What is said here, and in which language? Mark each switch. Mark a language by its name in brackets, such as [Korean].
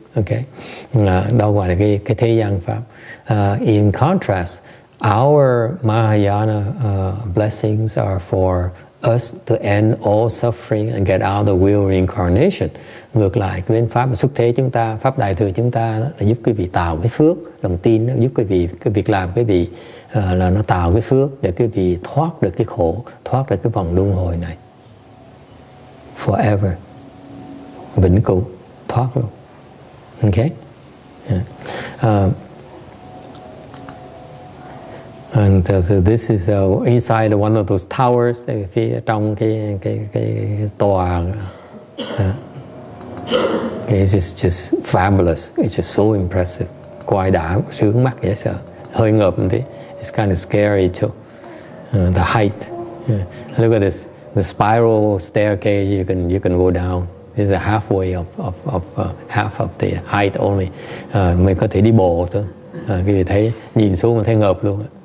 [Vietnamese] Okay, đâu gọi là cái thế gian pháp. [English] In contrast, our Mahayana blessings are for us to end all suffering and get out of the wheel of reincarnation. [Vietnamese] Ngược lại, cái bên pháp xuất thế chúng ta, pháp đại thừa chúng ta đó, là giúp quý vị tạo cái phước, lòng tin nó giúp quý vị, cái việc làm quý vị là nó tạo cái phước để quý vị thoát được cái khổ, thoát được cái vòng luân hồi này forever, vĩnh cửu, thoát luôn. [English] Okay. Yeah. And so this is inside one of those towers. [Vietnamese] Phía trong cái tòa, [English] it's just fabulous. It's just so impressive. [Vietnamese] Quay đã sướng mắt dễ sợ, hơi ngợp một tí. [English] It's kind of scary too. The height. Yeah. Look at this. The spiral staircase. You can go down. This is halfway of half of the height only. [Vietnamese] Mình có thể đi bộ thôi. Khi thấy nhìn xuống mình thấy ngợp luôn.